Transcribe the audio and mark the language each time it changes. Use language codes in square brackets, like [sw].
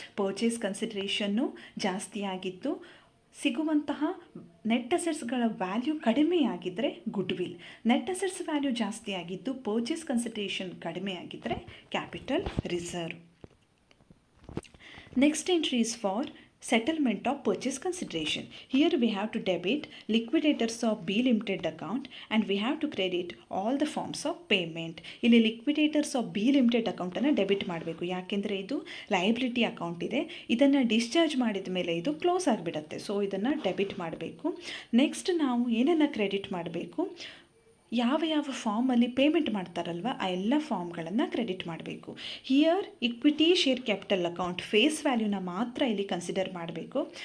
[kn] Purchase ಕನ್ಸಿಡರೇಷನ್ನು ಜಾಸ್ತಿ ಆಗಿದ್ದು ಸಿಗುವಂತಹ ನೆಟ್ ಅಸೆಟ್ಸ್ಗಳ ವ್ಯಾಲ್ಯೂ ಕಡಿಮೆ ಆಗಿದ್ದರೆ good will, net assets value ಜಾಸ್ತಿ ಆಗಿದ್ದು ಪರ್ಚೇಸ್ ಕನ್ಸಿಡರೇಷನ್ ಕಡಿಮೆ ಆಗಿದ್ದರೆ capital reserve. [en] Next entry is for settlement of purchase consideration. Here we have to debit liquidators of B limited account and we have to credit all the forms of payment. [kn] ಇಲ್ಲಿ liquidators of B limited accountನ್ನು debit ಮಾಡಬೇಕು. ಯಾಕೆಂದರೆ ಇದು liability account ಇದೆ. ಇದನ್ನು discharge ಮಾಡಿದ ಮೇಲೆ ಇದು close ಆಗಿಬಿಡುತ್ತೆ. ಸೊ ಇದನ್ನು ಡೆಬಿಟ್ ಮಾಡಬೇಕು. ನೆಕ್ಸ್ಟ್ ನಾವು ಏನನ್ನು ಕ್ರೆಡಿಟ್ ಮಾಡಬೇಕು, ಯಾವ ಯಾವ ಫಾರ್ಮಲ್ಲಿ ಪೇಮೆಂಟ್ ಮಾಡ್ತಾರಲ್ವ ಆ ಎಲ್ಲ ಫಾರ್ಮ್ಗಳನ್ನು ಕ್ರೆಡಿಟ್ ಮಾಡಬೇಕು. Here equity share capital account face ವ್ಯಾಲ್ಯೂನ ಮಾತ್ರ ಇಲ್ಲಿ ಕನ್ಸಿಡರ್ ಮಾಡಬೇಕು.